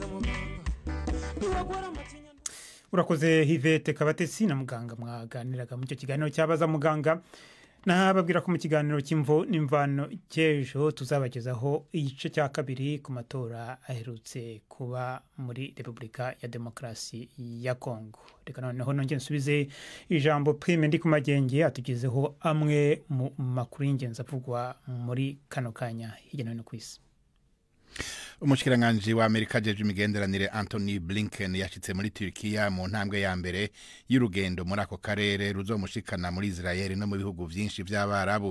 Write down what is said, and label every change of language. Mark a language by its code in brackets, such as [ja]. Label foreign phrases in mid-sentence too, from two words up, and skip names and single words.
[rw] Urakoze Hivete Kabatesi na muganga mwaganiraga mu cyo kiganiro cyabaza muganga. Nahababwira ko mu kiganiro cy'imvo n'imvano cy'ejo tuzabagezaho igice cya kabiri ku matora aherutse kuba muri Repubulika ya Demokarasi ya Kongo. Reka noneho nongeye nsubize ijambo Prime ndi ku magenge atugezeho amwe mu makuru y'ingenzi avugwa muri kano kanya hirya no hino ku isi. [rn] Umushikiranganje wa Amerika jeje imigenderanire Anthony Blinken yashitse muri Turkiya mu ntambwe ya mbere y'urugendo muri ako karere ruzomushikana muri Israel no mu bihugu byinshi by'Abarabu.